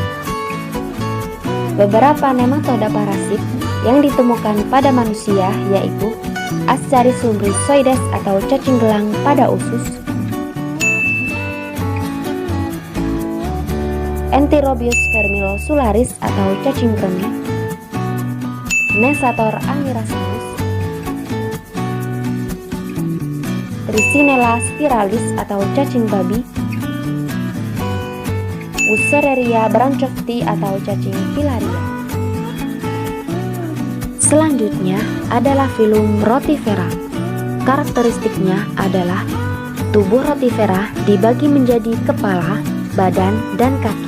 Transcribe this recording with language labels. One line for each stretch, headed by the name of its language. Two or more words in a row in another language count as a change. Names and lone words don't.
Indonesian: Beberapa nematoda parasit yang ditemukan pada manusia yaitu Ascaris lumbricoides atau cacing gelang pada usus, Enterobius vermicularis atau cacing kremi, Nesator amiraceus, Trisinella spiralis atau cacing babi, Wuchereria branchofti atau cacing filaria. Selanjutnya adalah filum Rotifera. Karakteristiknya adalah tubuh Rotifera dibagi menjadi kepala, badan, dan kaki.